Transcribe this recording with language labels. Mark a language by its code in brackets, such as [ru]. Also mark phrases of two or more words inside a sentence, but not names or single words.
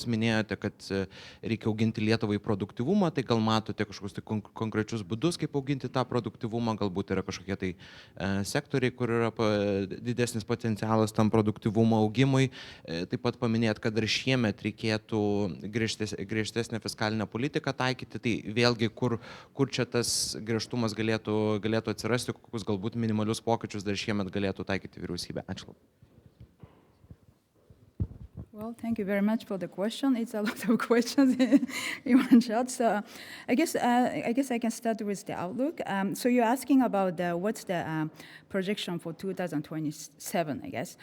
[lt] Minėjote, kad reikia auginti Lietuvai produktyvumą, tai gal matote kažkokius tai konkrečius būdus, kaip auginti tą produktyvumą, galbūt yra kažkokie tai sektoriai, kur yra didesnis potencialas tam produktyvumo augimui. Taip pat paminėt, kad ir šiemet reikėtų griežtesnę fiskalinę politiką taikyti, tai vėlgi, kur čia tas griežtumas galėtų atsirasti, kokius galbūt minimalius pokyčius dar šiemet galėtų taikyti vyriausybė. Ačiū. [en] Well, thank you very much for the question. It's a lot of questions in one shot. So I guess I can start with the outlook. So you're asking about what's the projection for 2027, I guess.